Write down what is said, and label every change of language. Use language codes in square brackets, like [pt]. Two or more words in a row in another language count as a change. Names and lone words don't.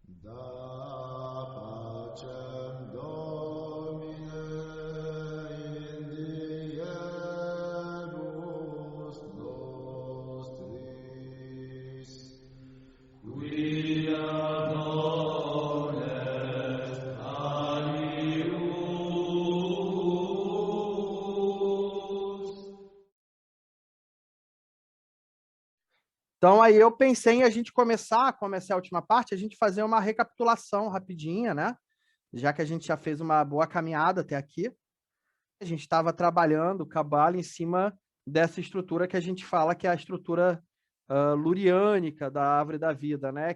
[la] Da pacem Domine in diebus nostris, qui ad ones alius. [pt] Então, aí eu pensei em a gente começar a última parte, a gente fazer uma recapitulação rapidinha, né? Já que a gente já fez uma boa caminhada até aqui. A gente estava trabalhando o Cabala em cima dessa estrutura que a gente fala que é a estrutura luriânica da árvore da vida, né?